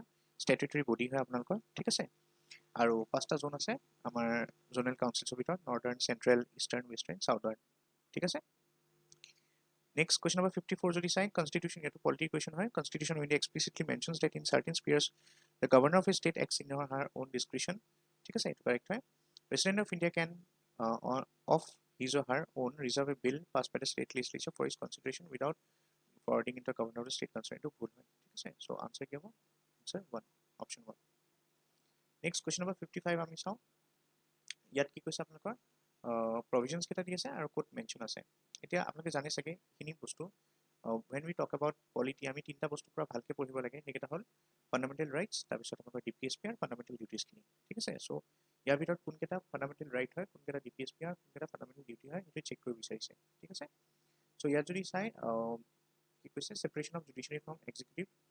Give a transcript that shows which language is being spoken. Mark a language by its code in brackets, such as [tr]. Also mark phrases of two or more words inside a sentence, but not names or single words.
[en] statutory body [as] হয় আপোনালোকৰ ঠিক আছে আৰু পাঁচটা জোন আছে আমাৰ [en] zonal councilsৰ ভিতৰত northern central eastern western southern [as] ঠিক আছে [en] next question number 54 [as] যদি চাই [en] constitution এইটো polity question হয় Constitution of India explicitly mentions that in certain spheres the governor of a state acts in her own discretion [as] ঠিক আছে এইটো [en] correct হয় President of India can of his or her own reserve a bill passed by the state legislature for his consideration without forwarding it to the governor of the state concerned to [as] ভুল হয় ঠিক আছে [en] so answer [as] কি হ'ব [en] answer 1 option 1 next question number 55 [as] আমি চাওঁ ইয়াত কি কৈছে আপোনালোকৰ provisions কেইটা দি আছে আৰু ক'ত মেনশ্যন আছে এতিয়া আপোনালোকে জানে চাগে এইখিনি বস্তু [en] when we talk about polity [as] আমি তিনিটা বস্তু পুৰা ভালকে পঢ়িব লাগে সেইকেইটা হ'ল [en] fundamental rights [as] তাৰপিছত আপোনালোকৰ ডিপিএছপি আৰু [en] fundamental dutiesখিনি [as] ঠিক আছে চ' ইয়াৰ ভিতৰত কোনকেইটা [en] fundamental right [as] হয় কোনকেইটা ডিপিএছপি আৰু কোনকেইটা [en] fundamental duty [as] হয় সেইটো চেক কৰিব বিচাৰিছে ঠিক আছে চ' ইয়াত যদি চাই কি কৈছে [en] separation of judiciary from executive